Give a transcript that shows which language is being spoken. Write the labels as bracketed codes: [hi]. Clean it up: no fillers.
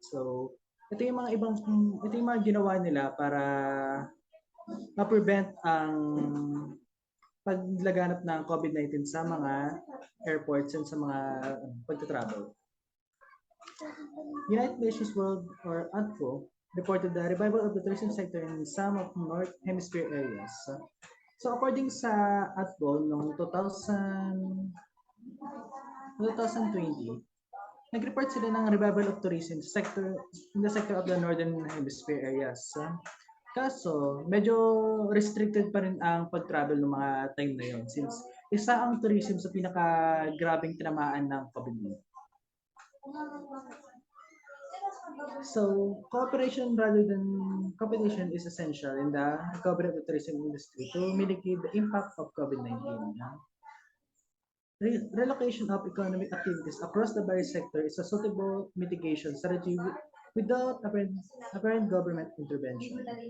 [tl] So, ito yung mga ginawa nila para ma-prevent ang paglaganap ng COVID-19 sa mga airports and sa mga pagta-travel. [en] United Nations World or UNFO reported the revival of the tourism sector in some of North Hemisphere areas. So according [tl] sa UNFO noong 2020, nag-report sila ng [en] revival of tourism sector in the sector of the Northern Hemisphere areas. [tl] Kaso, medyo restricted pa rin ang pag-travel ng mga time na yon since isa ang tourism sa pinaka-grabing tinamaan ng COVID-19. [en] So, cooperation rather than competition is essential in the recovery of the tourism industry to mitigate the impact of COVID-19. Relocation of economic activities across the various sectors is a suitable mitigation strategy without apparent government intervention.